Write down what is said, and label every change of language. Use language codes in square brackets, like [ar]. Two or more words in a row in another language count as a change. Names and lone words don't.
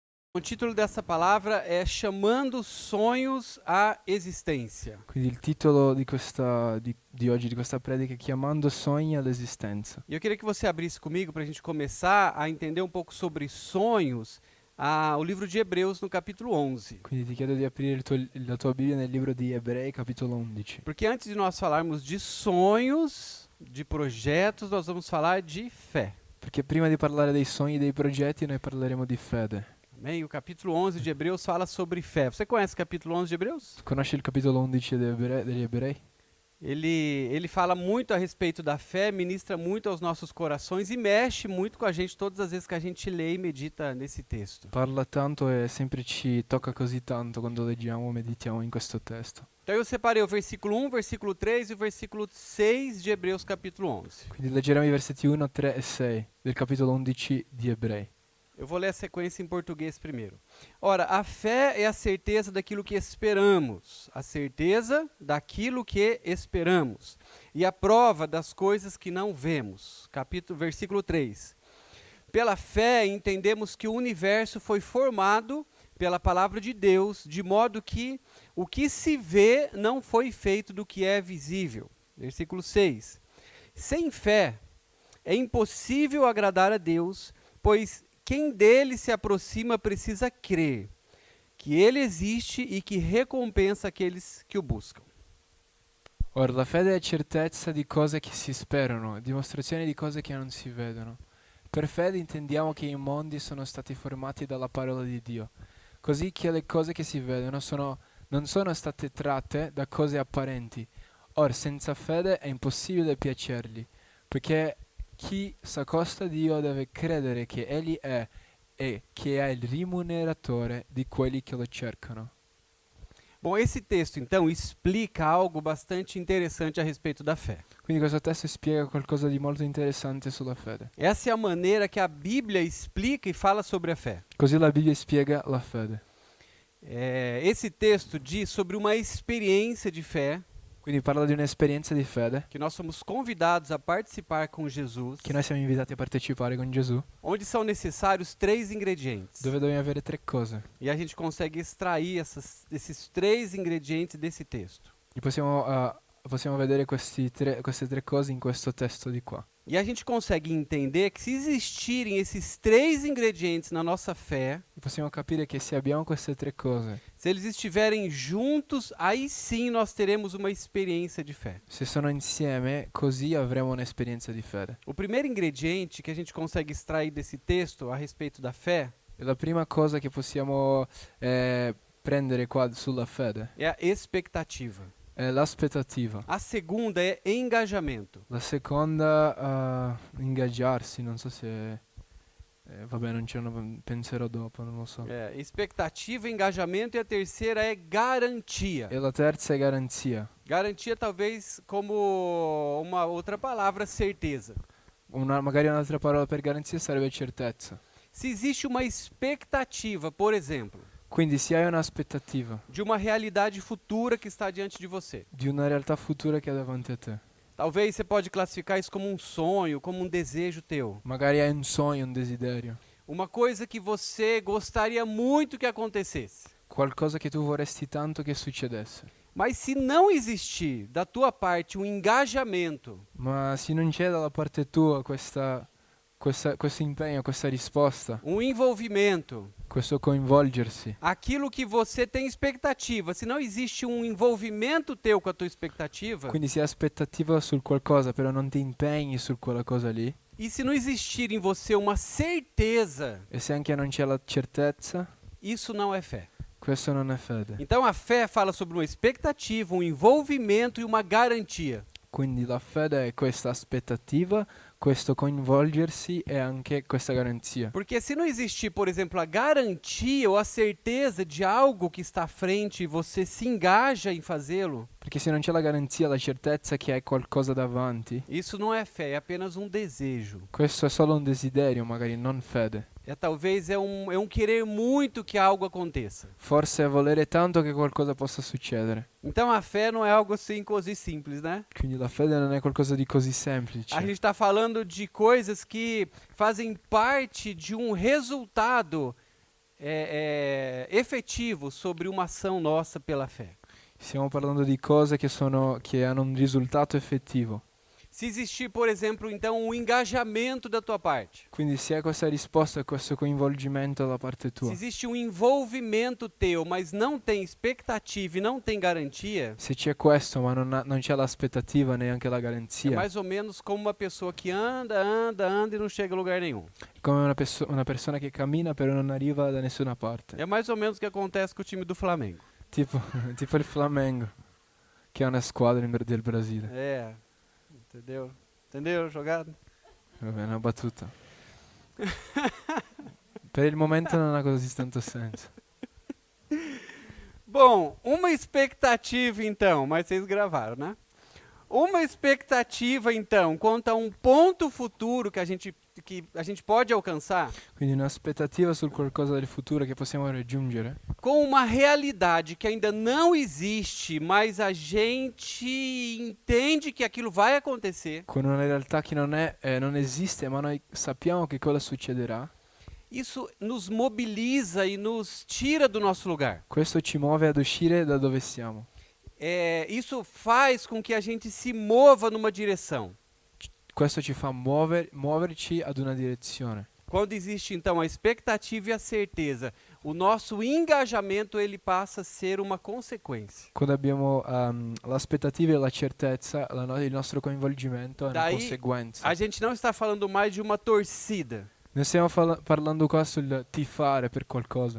[pt] O título dessa palavra é Chamando Sonhos à Existência. [it] Quindi il titolo di oggi, di questa predica, è Chiamando sogni all'esistenza. [pt] E eu queria que você abrisse comigo para a gente começar a entender um pouco sobre sonhos, o livro de Hebreus no capítulo 11. [it] Quindi ti chiedo di aprire la tua Bibbia nel libro di Ebrei, capitolo 11. [pt] Porque antes de nós falarmos de sonhos, de projetos, nós vamos falar de fé. [it] Perché prima di parlare dei sogni e dei progetti, noi parleremo di fede. [pt] Amém? O capítulo 11 de Hebreus fala sobre fé. Você conhece o capítulo 11 de Hebreus? [it] Conosci il capitolo 11 degli Ebrei? [pt] Ele fala muito a respeito da fé, ministra muito aos nossos corações e mexe muito com a gente todas as vezes que a gente lê e medita nesse texto. [it] Parla tanto e sempre ci tocca così tanto quando leggiamo e meditiamo in questo testo. [pt] Então eu separei o versículo 1, versículo 3 e o versículo 6 de Hebreus capítulo 11. [it] Quindi leggeremo i versetti 1, 3 e 6 del capitolo 11 di Ebrei. [pt] Eu vou ler a sequência em português primeiro. Ora, a fé é a certeza daquilo que esperamos, a certeza daquilo que esperamos, e a prova das coisas que não vemos. Versículo 3. Pela fé entendemos que o universo foi formado pela palavra de Deus, de modo que o que se vê não foi feito do que é visível. Versículo 6. Sem fé é impossível agradar a Deus, pois quem dele se aproxima precisa crer que ele existe e que recompensa aqueles que o buscam. [it] Ora, la fede è certezza di cose che si sperano, dimostrazione di cose che non si vedono. Per fede intendiamo che i mondi sono stati formati dalla parola di Dio, così che le cose che si vedono non sono state tratte da cose apparenti. Ora, senza fede è impossibile piacergli, perché chi s'accosta a Dio deve credere che Egli è e che è il rimuneratore di quelli che lo cercano. [pt] Bom, esse texto então explica algo bastante interessante a respeito da fé. [it] Quindi questo testo spiega qualcosa di molto interessante sulla fede. [pt] Essa é a maneira que a Bíblia explica e fala sobre a fé. [it] Così la Bibbia spiega la fede. [pt] Esse texto diz sobre uma experiência de fé. [it] Quindi parla di un'esperienza di fede, [pt] Que nós somos convidados a participar com Jesus, [it] che noi siamo invitati a partecipare con Gesù, [pt] onde são necessários 3 ingredientes. [it] dove dobbiamo avere 3 cose. [pt] E a gente consegue extrair esses 3 ingredientes desse texto. [it] E possiamo vedere queste tre cose in questo testo di qua. [pt] E a gente consegue entender que se existirem esses 3 ingredientes na nossa fé, [it] E possiamo capire che se abbiamo queste 3 cose, [pt] se eles estiverem juntos, aí sim nós teremos uma experiência de fé. [it] se sono insieme, così avremo un'esperienza di fede. [pt] O primeiro ingrediente que a gente consegue extrair desse texto a respeito da fé [it] E la prima cosa che possiamo prendere qua sulla fede [pt] é a expectativa. [it] è l'aspettativa. [pt] A segunda é engajamento. [it] La seconda, ingaggiarsi, non so se... vabbè, penserò dopo, non lo so. [pt] Expectativa, engajamento, e a terceira é garantia. [it] E la terza è garanzia. [pt] Garantia talvez como uma outra palavra, certeza. [it] Magari un'altra parola per garanzia sarebbe certezza. [pt] Se existe uma expectativa, por exemplo, [it] Quindi se hai un'aspettativa [pt] de uma realidade futura que está diante de você, [it] di una realtà futura che è davanti a te, [pt] talvez você pode classificar isso como um sonho, como um desejo teu. [it] magari hai un sogno, un desiderio, [pt] Uma coisa que você gostaria muito que acontecesse. [it] qualcosa che tu vorresti tanto che succedesse. [pt] Mas se não existir da tua parte um engajamento, [it] Ma se non c'è dalla parte tua questo impegno, questa risposta, [pt] um envolvimento, [it] questo coinvolgersi, [pt] aquilo que você tem expectativa, se não existe um envolvimento teu com a tua expectativa, [it] quindi se hai aspettativa sul qualcosa però non ti impegni su quella cosa lì, [pt] e se não existir em você uma certeza, [it] e se anche non c'è la certezza, [pt] isso não é fé. [it] questo non è fede. [pt] Então a fé fala sobre uma expectativa, um envolvimento e uma garantia. [it] Quindi la fede è questa aspettativa, questo coinvolgersi e anche questa garanzia. [pt] Porque se não existir, por exemplo, a garantia ou a certeza de algo que está à frente e você se engaja em fazê-lo, [it] Perché se non c'è la garanzia, la certezza che hai qualcosa davanti, [pt] isso não é fé, é apenas um desejo. [it] questo è solo un desiderio, magari non fede. [pt] Talvez é um querer muito que algo aconteça. [it] Forse è volere tanto che qualcosa possa succedere. [pt] Então a fé não é algo assim così simples, né? [it] Quindi la fede non è qualcosa di così [pt] A [it] semplice. [pt] gente está falando de coisas que fazem parte de um resultado efetivo sobre uma ação nossa pela fé. [it] Stiamo parlando di cose che hanno un risultato effettivo. [pt] Se existir, por exemplo, então um engajamento da tua parte, [it] Quindi se hai questa risposta e questo coinvolgimento da parte [pt] se [it] tua, [pt] existe um envolvimento teu, mas não tem expectativa e não tem garantia, [it] se c'è questo ma non c'è l'aspettativa neanche la [pt] é [it] garanzia, [pt] mais ou menos como uma pessoa que anda e não chega a lugar nenhum. [it] è come una persona che cammina però non arriva da nessuna parte. [pt] É mais ou menos o que acontece com o time do Flamengo. [it] Tipo il Flamengo, che è una squadra del Brasile. [pt] É, entendeu? Entendeu a jogada? [it] Vabbè, una battuta. Per il momento non ha così tanto senso. [pt] Bom, uma expectativa então, mas vocês gravaram, né? Uma expectativa então quanto a um ponto futuro que a gente pode alcançar, [it] Quindi un'aspettativa sul qualcosa del futuro che possiamo raggiungere, [pt] com uma realidade que ainda não existe, mas a gente entende que aquilo vai acontecer. [it] con una realtà che non esiste, ma noi sappiamo che cosa succederà. [pt] Isso nos mobiliza e nos tira do nosso lugar. [it] Questo ci muove ad uscire da dove siamo. [pt] Isso faz com que a gente se mova numa direção. [it] Questo ci fa muoverci ad una direzione. [pt] Quando existe então a expectativa e a certeza, o nosso engajamento ele passa a ser uma consequência. [it] Quando abbiamo l'aspettativa e la certezza, il nostro coinvolgimento è una [pt] Daí, [it] conseguenza. [pt] a gente não está falando mais de uma torcida. [it] Non stiamo parlando qua sul tifare per qualcosa.